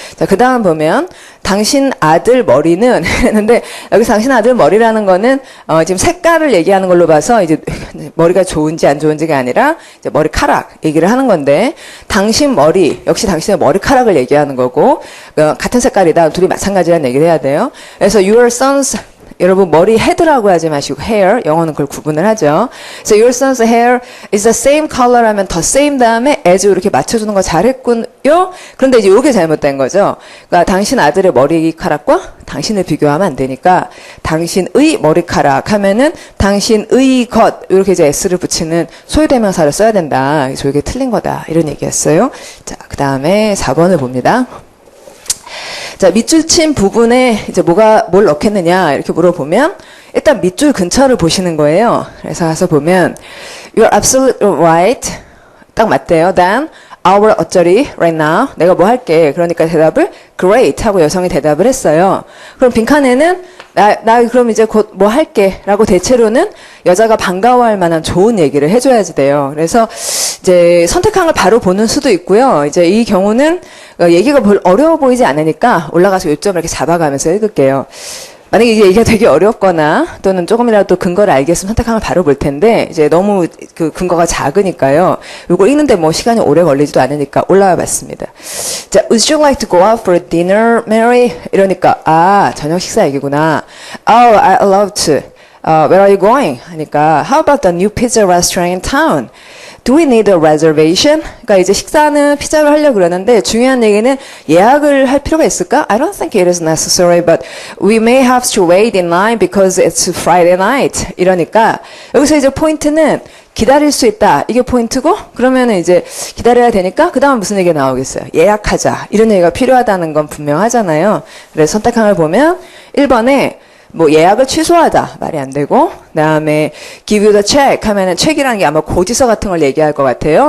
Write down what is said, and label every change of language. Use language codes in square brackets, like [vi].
[ko] 자, 그 다음 보면 당신 아들 머리는 했는데 여기서 당신 아들 머리라는 거는 지금 색깔을 얘기하는 걸로 봐서 이제 머리가 좋은지 안 좋은지가 아니라 이제 머리카락 얘기를 하는 건데 당신 머리 역시 당신의 머리카락을 얘기하는 거고 같은 색깔이다 둘이 마찬가지라는 얘기를 해야 돼요. 그래서 [en] your son's [ko] 여러분 머리 헤드라고 하지 마시고 hair 영어는 그걸 구분을 하죠. 그래서 [en] your son's hair is the same color [ko] 라면 the same 다음에 as 이렇게 맞춰주는 거 잘했군요. 그런데 이제 이게 잘못된 거죠. 그러니까 당신 아들의 머리카락과 당신을 비교하면 안 되니까 당신의 머리카락 하면은 당신의 것 이렇게 이제 s를 붙이는 소유대명사를 써야 된다. 그래서 이게 틀린 거다 이런 얘기였어요. 자, 그 다음에 4번을 봅니다. 자, 밑줄 친 부분에 이제 뭘 넣겠느냐 이렇게 물어보면 일단 밑줄 근처를 보시는 거예요. 그래서 가서 보면 [en] you're absolutely right [ko] 딱 맞대요. [en] then our [ko] 어쩌리 [en] right now [ko] 내가 뭐 할게 그러니까 대답을 great 하고 여성이 대답을 했어요. 그럼 빈칸에는 나 그럼 이제 곧 뭐 할게 라고 대체로는 여자가 반가워할 만한 좋은 얘기를 해줘야지 돼요. 그래서 이제 선택한 걸 바로 보는 수도 있고요. 이제 이 경우는 얘기가 별 어려워 보이지 않으니까 올라가서 요점을 이렇게 잡아가면서 읽을게요. 만약에 이게 얘기가 되게 어렵거나 또는 조금이라도 근거를 알겠으면 선택하면 바로 볼 텐데 이제 너무 그 근거가 작으니까요. 이거 읽는데 뭐 시간이 오래 걸리지도 않으니까 올라와 봤습니다. [en] 자, would you like to go out for dinner, Mary? [ko] 이러니까 아, 저녁 식사 얘기구나. [en] Oh, I love to. Where are you going? [ko] 하니까 [en] how about the new pizza restaurant in town? Do we need a reservation? [ko] 그러니까 이제 식사는 피자를 하려고 그러는데 중요한 얘기는 예약을 할 필요가 있을까? [en] I don't think it is necessary, but we may have to wait in line because it's Friday night. [ko] 이러니까 여기서 이제 포인트는 기다릴 수 있다. 이게 포인트고 그러면은 이제 기다려야 되니까 그 다음 무슨 얘기가 나오겠어요? 예약하자. 이런 얘기가 필요하다는 건 분명하잖아요. 그래서 선택한 걸 보면 1번에 뭐 예약을 취소하다 말이 안 되고 그다음에 [en] give you the check [ko] 하면은 책이라는 게 아마 고지서 같은 걸 얘기할 것 같아요.